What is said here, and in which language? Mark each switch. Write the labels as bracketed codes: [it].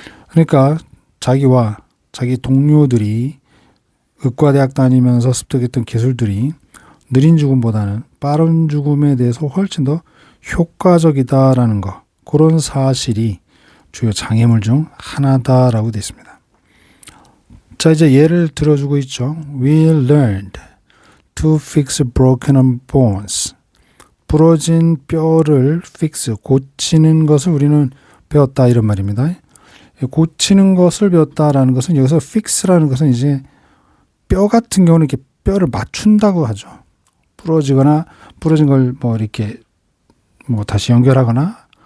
[ko] 그러니까 자기와 자기 동료들이 의과대학 다니면서 습득했던 기술들이 느린 죽음보다는 빠른 죽음에 대해서 훨씬 더 효과적이다라는 거, 그런 사실이 주요 장애물 중 하나다라고 되어 있습니다. 자, 이제 예를 들어주고 있죠. [en] We learned to fix broken bones. [ko] 부러진 뼈를 고치는 것을 우리는 배웠다 이런 말입니다. 고치는 것을 배웠다라는 것은 여기서 fix라는 것은 이제 뼈 같은 경우는 이렇게 뼈를 맞춘다고 하죠. 부러진 걸 뭐 이렇게 뭐 다시 연결하거나